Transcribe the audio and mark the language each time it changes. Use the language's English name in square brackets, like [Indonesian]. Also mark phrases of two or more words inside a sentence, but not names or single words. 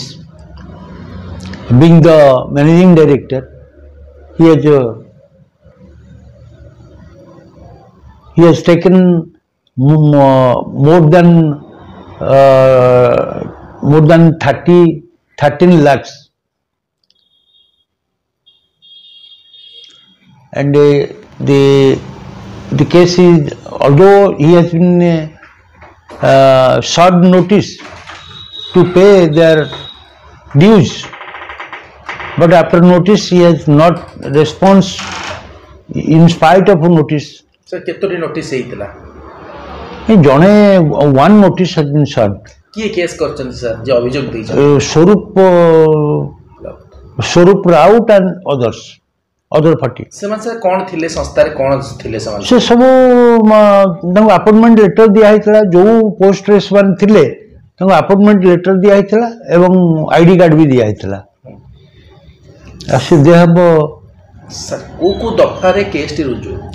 [English] Being the managing director, he has taken more than 13 lakhs, and the case is, although he has been served notice to pay their dues, but after notice he has not response in spite of notice. Sir, [Odia] କେତୋଟି ନୋଟିସ୍ ହେଇଥିଲା? [English] ଜଣେ 1 notice has been served. [Odia] କିଏ କେସ୍ କରିଛନ୍ତି ସାର୍ ଯେ ଅଭିଯୋଗ ଦେଇଛନ୍ତି? [English] ସ୍ୱରୂପ ରାଉତ and others, other party. [Odia] ସେମାନେ ସାର୍ କ'ଣ ଥିଲେ, ସଂସ୍ଥାରେ କ'ଣ ଥିଲେ ସେମାନେ? ସେ ସବୁ ତାଙ୍କୁ ଆପଏଣ୍ଟମେଣ୍ଟ ଲେଟର ଦିଆହେଇଥିଲା, ଯେଉଁ ପୋଷ୍ଟରେ ସେମାନେ ଥିଲେ ତାଙ୍କୁ ଆପଏଣ୍ଟମେଣ୍ଟ ଲେଟର ଦିଆହେଇଥିଲା ଏବଂ ଆଇଡି କାର୍ଡ଼ ବି ଦିଆହେଇଥିଲା। ସେ ଦେ ହେବ ସାର୍ କେଉଁ ଦଫାରେ କେସ୍ଟି ରୁଜୁ?